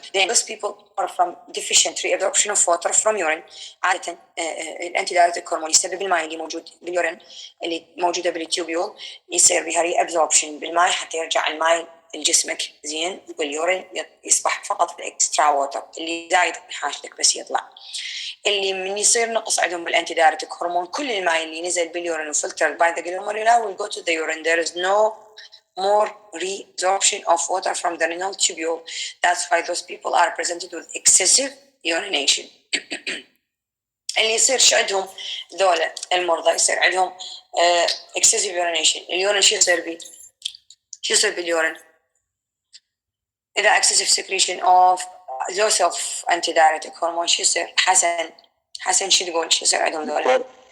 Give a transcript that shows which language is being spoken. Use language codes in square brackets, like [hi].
[en] Then those people are from deficient reabsorption of water from urine. [ar] عادة الانتيدايوريتيك هرمون يسبب الماء اللي موجود باليورين اللي موجودة بالتيوبيول يصير بها reabsorption بالماء حتى يرجع الماء لجسمك زين، واليورين يصبح فقط الاكسترا ووتر اللي زايد من حاجتك بس يطلع. اللي من يصير نقص عندهم بالانتيدايوريتيك هرمون كل الماء اللي نزل باليورين وفلتر [en] by the glomeruli will go to the urine. There is no more reabsorption of water from the renal tubule. That's why those people are presented with excessive urination. [ar] اللي يصير شو عندهم ذولا المرضى يصير عندهم [en] excessive urination. [ar] اليورين شو يصير بيه؟ شو يصير باليورين؟ إذا [en] excessive secretion of loss of antidiuretic hormone [ar] شو يصير؟ حسن شو تقول شو يصير عندهم ذولا؟